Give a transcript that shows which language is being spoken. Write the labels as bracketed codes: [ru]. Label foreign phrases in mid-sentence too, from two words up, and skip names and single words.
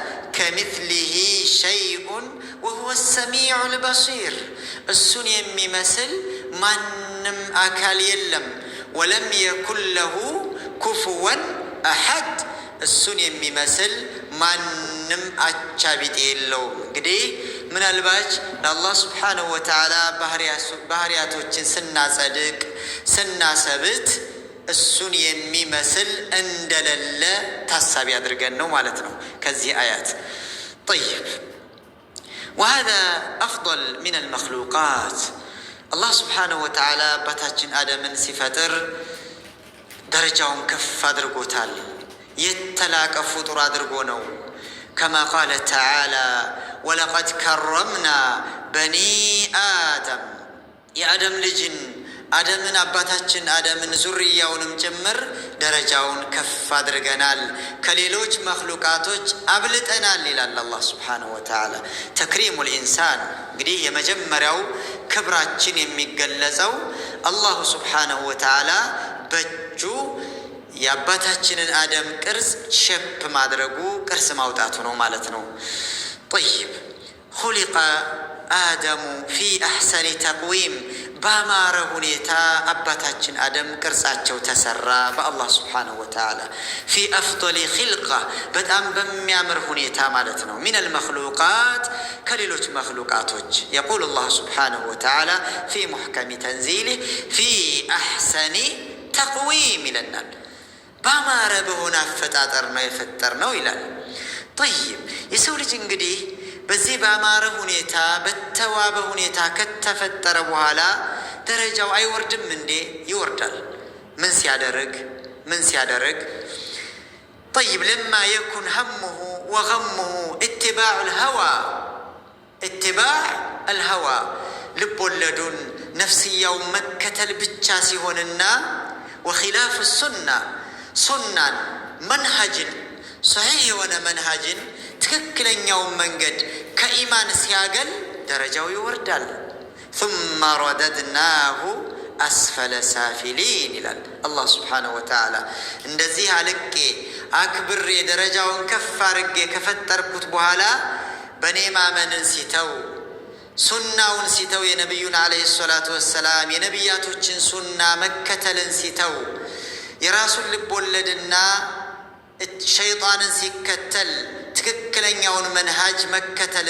[ar] كمثله شيء وهو السميع البصير [am] እሱን የሚመስል ማንም አካል የለም። [ar] ولم يكن له كفوا أحد [am] እሱን የሚመስል ማንም አቻ ቢጤ የለውም። እንግዲህ ምናልባት ለአላህ [ar] سبحانه وتعالى [am] ባህሪያቶችን ስናጸድቅ ስናሰብት እሱን የሚመስል እንደሌለ ታሳቢ አድርገን ነው ማለት ነው ከዚህ አያት። [ar] طيب وهذا أفضل من المخلوقات الله سبحانه وتعالى [am] አባታችን አደምን ሲፈጥር ደረጃውን ከፍ አድርጎታል። የተላቀ ፍጡር አድርጎ ነው። [ar] كما قال تعالى ولقد كرمنا بني آدم [am] የአደም ልጅን አደምን አባታችን አደምን ዙርያውንም ጭምር ደረጃውን ከፍ አድርገናል፣ ከሌሎች መክሉቃቶች አብልጠናል ይላል አላህ [ar] سبحانه وتعالى። تكريم الإنسان [am] እንግዲህ የመጀመሪያው ክብራችን የሚገለጸው [ar] الله سبحانه وتعالى [am] በእጁ የአባታችንን አደም ቅርጽ ሸፕ ማድረጉ ቅርጽ ማውጣቱ ነው ማለት ነው። [ar] طيب خلق آدم في أحسن تقويم [am] በአማረ ሁኔታ አባታችን አደም ቅርጻቸው ተሰራ በአላህ [ar] سبحانه وتعالى። [am] ፊ [ar] أفضل خلقة [am] በጣም በሚያምር ሁኔታ ማለት ነው። [ar] من المخلوقات [am] ከሌሎች መክሉቃቶች [ar] يقول الله سبحانه وتعالى في محكم تنزيله في أحسن تقويم [am] ይለናል። በአማረ በሆነ አፈጣጠር ነው የፈጠር ነው ይላል። ጠይብ የሰው ልጅ እንግዲህ በዚህ በአማረ ሁኔታ በተዋበ ሁኔታ ከተፈጠረ በኋላ ደረጃው አይወርድም እንዴ? ይወርዳል። ምን ሲያደርግ [ar] طيب لما يكن همه وغمه اتباع الهوى [am] ልብ ወለዱን ነፍስያው መከተል ብቻ ሲሆንና وخلاف ሱናን መንሃጅን صحيح የሆነ መንሃጅን ትክክለኛውን መንገድ ከኢማን ሲያገል ደረጃው ይወርዳል። [ar] ثم رددناه أسفل سافلين [am] ይላል አላህ [ar] سبحانه وتعالى። [am] እንደዚህ አልቄ አክብሬ ደረጃውን ከፍ አድርጌ ከፈጠርኩት በኋላ በእኔ ማመንን ሲተው ሱናውን ሲተው የነቢዩን [ar] عليه الصلاة والسلام [am] የነቢያቶችን ሱና መከተልን ሲተው የራሱን ልብ ወለድና ሸይጣንን ሲከተል ትክክለኛውን መንሃጅ መከተልን